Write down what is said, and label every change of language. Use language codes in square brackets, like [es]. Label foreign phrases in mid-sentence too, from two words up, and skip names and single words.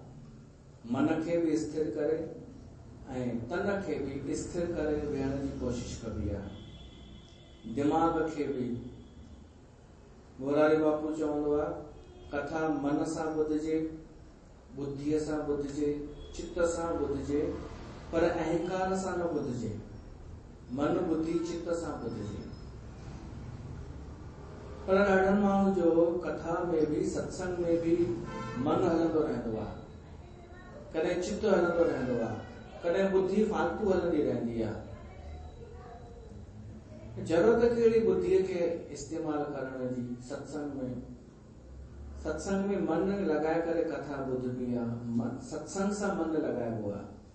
[sd] मन खे बि स्थिर करे ऐं तन खे बि स्थिर करे वेहण जी कोशिश कबी आहे। दिमाग़ खे बि, मोरारी बापू चवंदो आहे, कथा मन सां ॿुधिजे, बुद्धीअ सां ॿुधिजे, चित्त सां ॿुधिजे, पर अहंकार सां न ॿुधिजे। मन बुद्धि चित्त सां ॿुधिजे। पर ॾाढनि माण्हू जो कथा में भी, सत्संग में भी मन हलंदो रहंदो आहे, कॾहिं चित्त हलंदो रहंदो आहे, कॾहिं बुद्धि फालतू हलंदी रहंदी आहे। ज़रूरत कहिड़ी बुद्धीअ खे इस्तेमाल करण जी। सत्संग में मन लॻाए करे कथा ॿुधबी आहे, सत्संग सां मन लॻाइबो आहे।